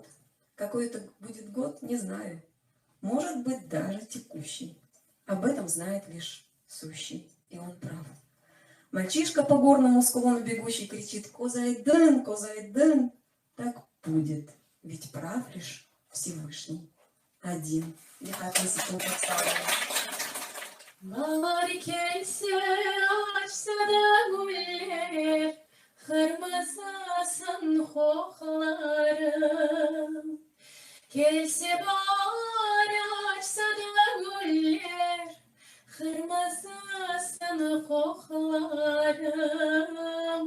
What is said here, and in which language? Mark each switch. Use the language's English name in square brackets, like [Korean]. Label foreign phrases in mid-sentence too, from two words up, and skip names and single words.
[Russian] Какой это будет год, не знаю. Может быть, даже текущий. Об этом знает лишь сущий, и он прав. Мальчишка по горному склону бегущий кричит: «Козайден, Козайден!» Так будет, ведь прав лишь Всевышний один. Я так высоко поставила. [Crimean Tatar] Bahar gelse açsa da güller, kırmızısın koklarım. Gelse bahar açsa da güller, kırmızısın koklarım.